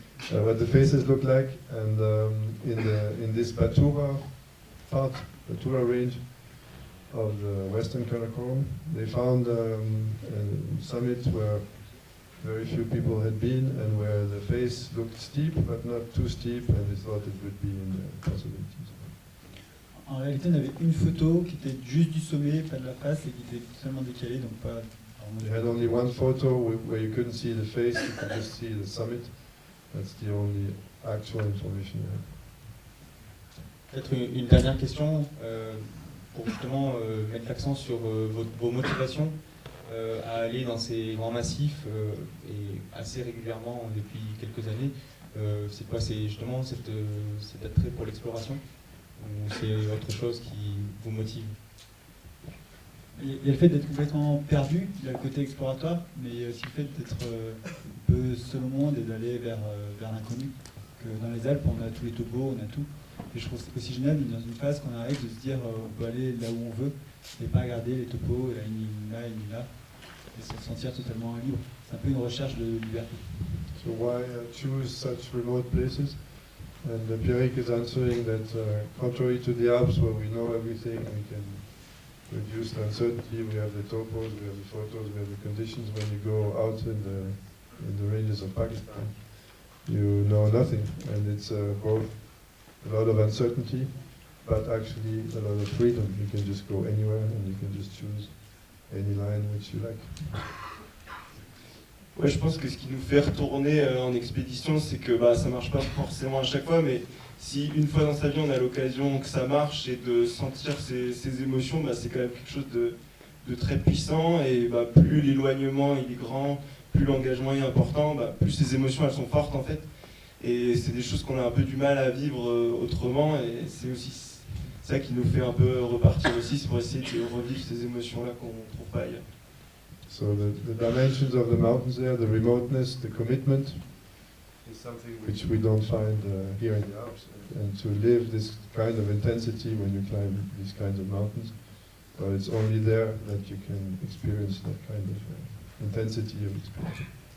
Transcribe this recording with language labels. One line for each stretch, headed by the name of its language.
English: What the faces look like, and in this Batura range of the Western Karakoram, they found a summit where very few people had been, and where the face looked steep, but not too steep, and they thought it would be in the possibilities.
French: En réalité, on avait une photo qui était juste du sommet, pas de la face, et qui était seulement décalée, donc pas...
English: They had only one photo where you couldn't see the face, you could just see the summit. That's the only actual information you had.
French: Peut-être une dernière question pour justement mettre l'accent sur vos motivations à aller dans ces grands massifs et assez régulièrement depuis quelques années. C'est quoi? C'est justement cet attrait pour l'exploration ou c'est autre chose qui vous motive? Il y a le fait d'être complètement perdu, il y a le côté exploratoire, mais il y a aussi le fait d'être un peu seul au monde et d'aller vers l'inconnu. Dans les Alpes, on a tous les topos, on a tout. Et je trouve que c'est aussi génial dans une phase qu'on arrive de se dire on peut aller là où on veut et pas regarder les topos, la ligne là, une ligne là, et se sentir totalement libre. C'est un peu une recherche de liberté.
English: So why choose such remote places? And Pierrick is answering that contrary to the Alps where we know everything, we can reduce the uncertainty, we have the topos, we have the photos, we have the conditions. When you go out in the ranges of Pakistan, you know nothing, and it's both a lot of uncertainty, but actually a lot of freedom. You can just go anywhere, and you can just choose any line which you like.
French: Ouais, je pense que ce qui nous fait retourner en expédition, c'est que ça marche pas forcément à chaque fois, mais si une fois dans sa vie on a l'occasion que ça marche et de sentir ces émotions, c'est quand même quelque chose de très puissant, et plus l'éloignement il est grand, plus l'engagement est important, plus ces émotions elles sont fortes en fait. Et c'est des choses qu'on a un peu du mal à vivre autrement, et c'est aussi ça qui nous fait un peu repartir aussi, c'est pour essayer de revivre ces émotions-là qu'on ne trouve pas ailleurs.
English: So the dimensions of the mountains there, the remoteness, the commitment, is something which we don't find here in the Alps. And to live this kind of intensity when you climb these kinds of mountains, but it's only there that you can experience that kind of intensity of experience.